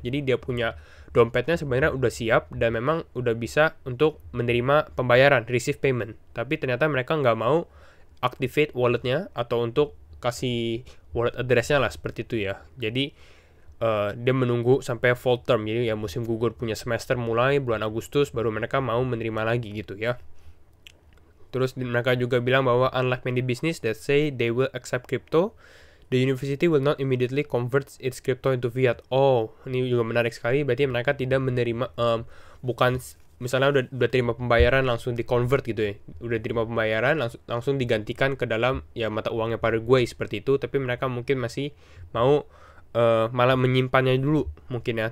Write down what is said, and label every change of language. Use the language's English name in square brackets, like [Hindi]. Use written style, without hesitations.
[Indonesian] Jadi dia punya dompetnya sebenarnya udah siap dan memang udah bisa untuk menerima pembayaran, [English] receive payment. [Indonesian] Tapi ternyata mereka nggak mau activate walletnya atau untuk kasih wallet addressnya lah, seperti itu ya. Jadi dia menunggu sampai fall term, jadi ya musim gugur punya semester mulai bulan Agustus, baru mereka mau menerima lagi gitu ya. Terus mereka juga bilang bahwa [English] unlike many business that say they will accept crypto, the university will not immediately convert its crypto into fiat. [Indonesian] Oh, ini juga menarik sekali. Berarti mereka tidak menerima, bukan misalnya udah terima pembayaran langsung di convert gitu ya. Udah terima pembayaran langsung digantikan ke dalam ya mata uangnya Paraguay seperti itu. Tapi mereka mungkin masih mau malah menyimpannya dulu mungkin ya.